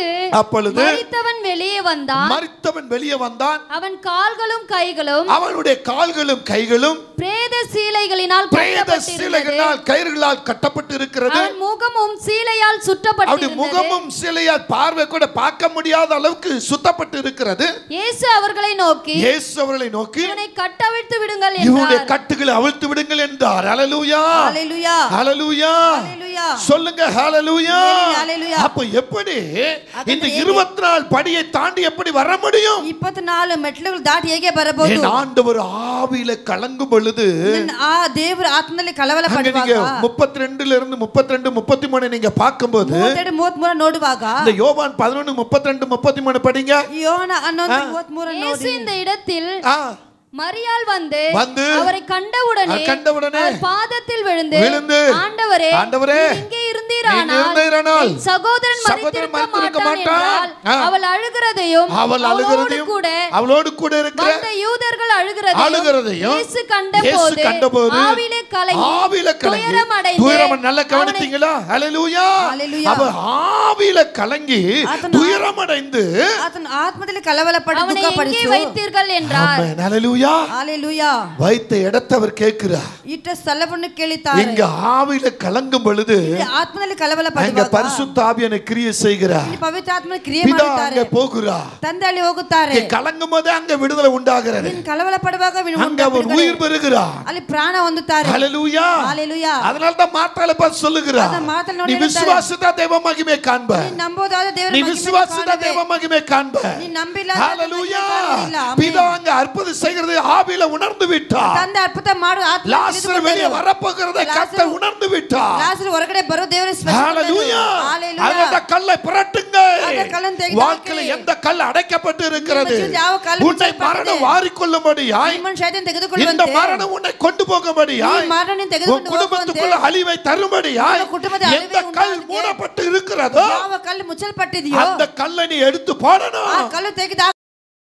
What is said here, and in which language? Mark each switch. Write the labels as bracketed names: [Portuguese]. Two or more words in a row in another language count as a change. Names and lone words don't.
[Tamil] மரித்தவன் வெளியே வந்தான். மரித்தவன் வெளியே வந்தான். அவன் கால்களும் கைகளும் அவனுடைய கால்களும் கைகளும் பிரேத சீலைகளினால் பிரேத சீலைகளால் கயிறுகளால் கட்டப்பட்டு இருக்கிறது. அவன் முகமும் சீலையால் அவருடைய சுற்றப்பட்டிருந்தது. முகமும் சிலையால் பார்வை கூட பார்க்க முடியாத அளவுக்கு சுத்தப்பட்டு இருக்கிறது. இயேசு அவர்களை நோக்கி இவனை கட்டவிழ்த்து விடுங்கள் இவனுடைய என்றார். கட்டுகளை அவிழ்த்து விடுங்கள் என்றார். ஹalleluya. ஹalleluya. ஹalleluya. ஹalleluya. சொல்லுங்க ஹalleluya. ஹalleluya. அப்ப எப்படி இந்த 24 படியை தாண்டி எப்படி வர முடியும்? [Kannada] 24 ಮೆಟ್ಲುಗಳು ದಾಟಿ ಹೇಗೆ ಬರಬಹುದು? [Tamil] என் ஆண்டவர் ஆவியில கலங்கும் பொழுது [Kannada] ಆ ದೇವರ ಆತ್ಮದಲ್ಲಿ ಕಳವಳ ಪಡುವಾಗ [Tamil] 32ல இருந்து 32 33 நீங்க பாக்கும்போது [Kannada] 32 33 ನೋಡುವಾಗ [Tamil] இந்த யோவான் 11 32 33 படிங்க. [Kannada] ಯೋಹನ 11 33 [Tamil] இயேசு இந்த இடத்தில் மரியாள் வந்து அவரை கண்டவுடனே அவர் பாதத்தில் விழுந்து ஆண்டவரே இங்கே இருந்தீரானால் சகோதரன் மரித்திருக்க மாட்டான் என்றால் அவள் அழுகிறதையும் அவளோடு கூட இருக்கிற அந்த யூதர்கள் அழுகிறதையும் இயேசு கண்டபோது ஆவியிலே கலங்கி துயரம் நல்ல கவனித்தீங்களா? ஹalleluya. அவ ஆவியிலே கலங்கி துயரமடைந்து [Kannada] ಆತನ ಆತ್ಮದಲ್ಲಿ ಕಳವಳಪಟ್ಟು ದುಃಖಪಡಿಸಿ [Tamil] அவனை வைத்தீர்கள் என்றார். ஆமென். ஹalleluya. ஹalleluya. வைத்த இடத்தை அவர் கேட்கிறார். [Kannada] ಇಟ್ಟ ಸ್ಥಳವನ್ನು ಕೇಳಿದ್ದಾರೆ. [Tamil] இங்க ஆவியிலே கலங்கும் பொழுது [Kannada] ಆತ್ಮದಲ್ಲಿ ಕಳವಳಪಡುವಾಗ [Tamil] அங்க பரிசுத்த ஆவியான கிரியை செய்கிறார். [Kannada] ಇಲ್ಲಿ ಪವಿತ್ರ ಆತ್ಮನ ಕ್ರಿಯೆ [Tamil] பிதா [Kannada] ಮಾಡುತ್ತಾರೆ. [Tamil] அங்க போகிறார். [Kannada] ತಂದೆ ಅಲ್ಲಿ ಹೋಗುತ್ತಾರೆ. [Tamil] கலங்கும் போது அங்க விடுதலை உண்டாகிறது. [Kannada] ಕಳವಳಪಡುವಾಗ [Tamil] அங்க அவர் உயிர் பெறுகிறார். [Kannada] ಅಲ್ಲಿ ಪ್ರಾಣ ಹೊಂದುತ್ತಾರೆ. [Tamil] ஹalleluya. ஹalleluya. அதனால தான் மார்த்தாளை பார்த்து சொல்லுகிறார், நீ விசுவாசித்தா தேவ மகிமை காண்ப. நீ நம்போதாத தேவ நீ விசுவாசித்தா தேவ மகிமை காண்ப. நீ நம்பில ஹalleluya. பிதா அங்க அற்புதம் செய்கிறது ஆவியில உணர்ந்து விட்டார். [Kannada] ತಂದೆ ಅದ್ಭುತ ಮಾಡು ಆತ್ಮ [Tamil] லாசர் வெளியே வரப்போகிறதை கர்த்தர் உணர்ந்து விட்டார். [Kannada] ಲಾಸರ್ ಹೊರಗಡೆ ಬರೋ ದೇವರ [Tamil] ஹalleluya. அந்த கல்லை புரட்டுங்க. வாழ்க்கையில எந்த கல் அடைக்கப்பட்டு இருக்கிறது உன்னை மரணம் வாரிக்கொள்ளும்படியாய் இந்த மரணம் உன்னை கொண்டு போகும்படியாய் உன் குடும்பத்துக்குள்ள அழிவை தரும்படியாய் எந்த கல் மூடப்பட்டு இருக்கிறதோ அந்த கல்லை நீ எடுத்து போடணும்.